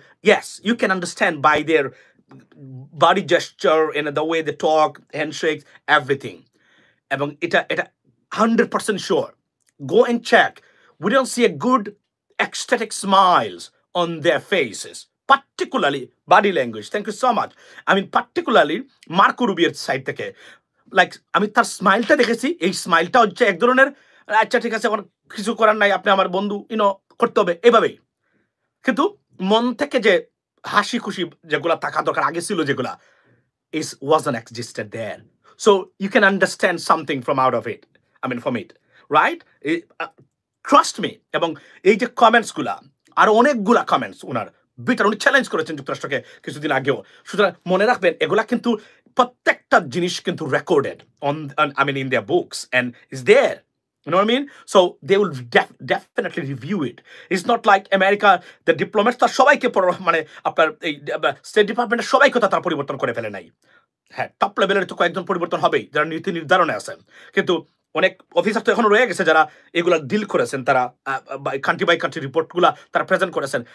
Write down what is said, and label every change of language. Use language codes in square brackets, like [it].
[en] Yes, you can understand by their body gesture and the way they talk, handshakes, everything. Among it 100% sure. Go and check. We don't see a good ecstatic smiles on their faces, particularly body language. Thank you so much. Particularly Marco Rubio's side [bn] থেকে, [en] like [bn] তার স্মাইলটা দেখেছি, এই স্মাইলটা হচ্ছে এক ধরনের আচ্ছা ঠিক আছে, কিছু করার নাই, আপনি আমার বন্ধু, করতে হবে, এভাবেই। কিন্তু মন থেকে যে হাসি খুশি যেগুলা থাকা দরকার আগে ছিল, যেগুলা [en] wasn't existed there. So you can understand something from out of it. From it, right? Trust me. [bn] এবং এই যে কমেন্টস গুলা, আর অনেকগুলা কমেন্টস উনার বিটার, উনি চ্যালেঞ্জ করেছেন যুক্তরাষ্ট্রকে কিছুদিন আগেও। সুতরাং মনে রাখবেন, এগুলা কিন্তু প্রত্যেকটা জিনিস কিন্তু recorded [en] in their books and is there. You know what I mean? So they will definitely review it. It's not like America, the diplomats [bn] তার সবাইকে আপনার এই স্টেট ডিপার্টমেন্টের সবাইকে তারা পরিবর্তন করে ফেলে নাই। হ্যাঁ, টপ লেভেলের তো কয়েকজন পরিবর্তন হবেই, যারা নীতি নির্ধারণে আছেন। কিন্তু অনেক অফিসার তো এখনো রয়ে গেছে যারা এগুলা ডিল করেছেন, তারা কান্ট্রি বাই কান্ট্রি রিপোর্টগুলা তারা প্রেজেন্ট করেছেন।